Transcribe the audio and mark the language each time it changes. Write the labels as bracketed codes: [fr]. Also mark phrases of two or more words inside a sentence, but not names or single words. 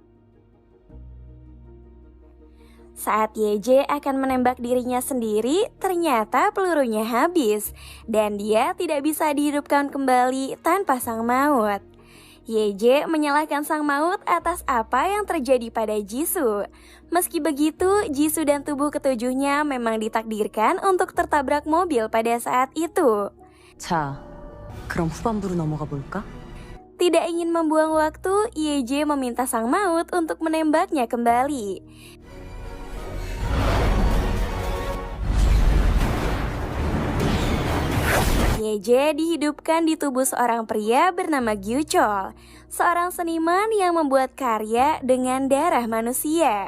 [id] Saat Yeje akan menembak dirinya sendiri, ternyata pelurunya habis dan dia tidak bisa dihidupkan kembali tanpa sang maut. Yeje menyalahkan sang maut atas apa yang terjadi pada Jisoo. Meski begitu, Jisoo dan tubuh ketujuhnya memang ditakdirkan untuk tertabrak mobil pada saat itu. [ko] 자, 그럼 후반부로 넘어가 볼까? [id] Tidak ingin membuang waktu, Yeje meminta sang maut untuk menembaknya kembali. Yeje dihidupkan di tubuh seorang pria bernama Gyuchol, seorang seniman yang membuat karya dengan darah manusia.